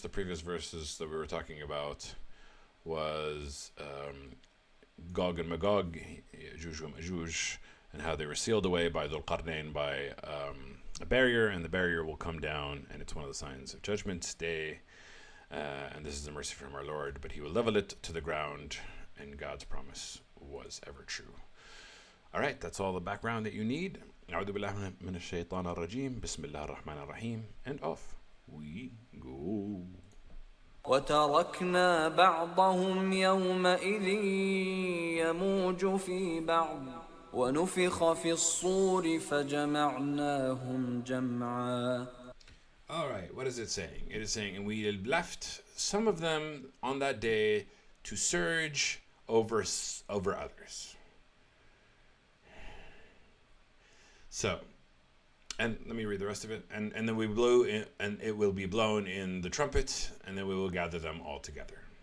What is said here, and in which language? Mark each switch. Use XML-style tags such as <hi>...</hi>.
<en>The previous verses that we were talking about was Gog and Magog, Ya'juj and Ma'juj, and how they were sealed away by Dhul Qarnayn by a barrier, and the barrier will come down, and it's one of the signs of Judgment Day. And this is a mercy from our Lord, but He will level it to the ground, and God's promise was ever true. All right, that's all the background that you need.</en> <ar>أعوذ بالله من الشيطان الرجيم بسم الله الرحمن الرحيم,</ar> <en>and off we go.</en> <ar>وتركنا بعضهم يومئذ يموج في بعض ونفخ في الصور فجمعناهم جمعا.</ar> <en>All right, what is it saying? It is saying, and we left some of them on that day to surge over others. So, and let me read the rest of it. And then we blew in, and it will be blown in the trumpet, and then we will gather them all together.</en>